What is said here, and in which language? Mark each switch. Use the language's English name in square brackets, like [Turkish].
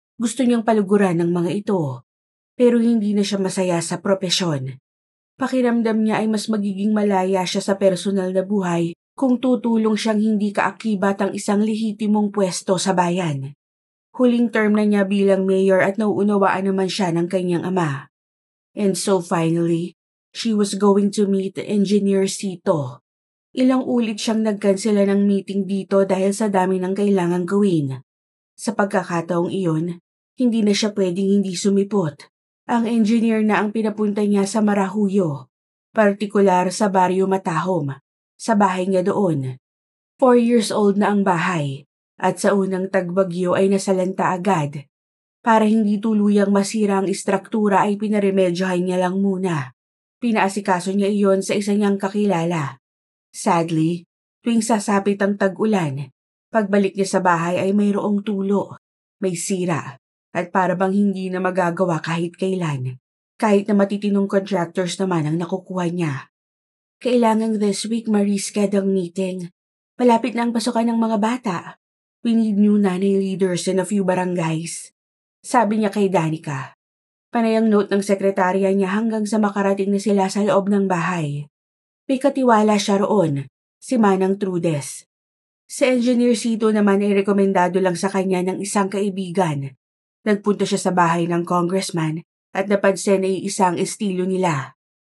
[Filipino] Gusto niyang paluguran ng mga ito, pero hindi na siya masaya sa propesyon. Pakiramdam niya ay mas magiging malaya siya sa personal na buhay kung tutulong siyang hindi kaakibat ang isang lehitimong pwesto sa bayan. Huling term na niya bilang mayor at nauunawaan naman siya ng kanyang ama. [English] And so finally, she was going to meet Engineer Sito. [Filipino] Ilang ulit siyang nagkansela ng meeting dito dahil sa dami ng kailangang gawin. Sa pagkakataong iyon, hindi na siya pwedeng hindi sumipot. Ang engineer na ang pinapunta niya sa Marahuyo, partikular sa Barrio Matahom, sa bahay niya doon. 4 years old na ang bahay, at sa unang tagbagyo ay nasalanta agad. Para hindi tuluyang masira ang istruktura ay pinaremedyohan niya lang muna. Pinaasikaso niya iyon sa isa niyang kakilala. Sadly, tuwing sasapit ang tag-ulan, pagbalik niya sa bahay ay mayroong tulo, may sira, at para bang hindi na magagawa kahit kailan. Kahit na matitinong contractors naman ang nakukuha niya. Kailangang this week ma-reschedule ang meeting. Malapit na ang pasukan ng mga bata. [English] We need new nanay leaders in a few barangays. [Filipino] Sabi niya kay Danica. Panayang note ng sekretarya niya hanggang sa makarating na sila sa loob ng bahay. May katiwala siya roon, si Manang Trudes. Si Engineer Sito naman ay rekomendado lang sa kanya ng isang kaibigan. Nagpunta siya sa bahay ng congressman at napansin ay isang estilo nila.